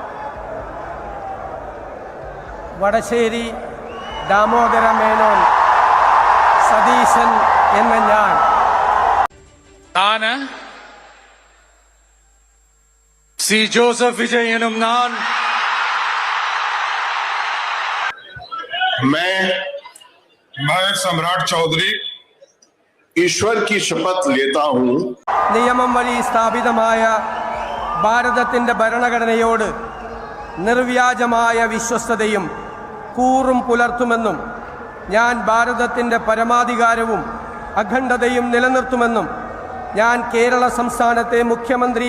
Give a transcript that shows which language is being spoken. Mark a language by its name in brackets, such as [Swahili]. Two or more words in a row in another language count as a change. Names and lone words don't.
[Malayalam] വടശ്ശേരി ദാമോദര മേനോൻ സതീശൻ എന്ന ഞാൻ സി ജോസഫ് വിജയനും [Hindi] मैं सम्राट चौधरी ईश्वर की शपथ लेता हूं [Malayalam] നിയമം വഴി സ്ഥാപിതമായ ഭാരതത്തിന്റെ ഭരണഘടനയോട് നിർവ്യാജമായ വിശ്വസ്തതയും കൂറും പുലർത്തുമെന്നും ഞാൻ ഭാരതത്തിന്റെ പരമാധികാരവും അഖണ്ഡതയും നിലനിർത്തുമെന്നും ഞാൻ കേരള സംസ്ഥാനത്തെ മുഖ്യമന്ത്രി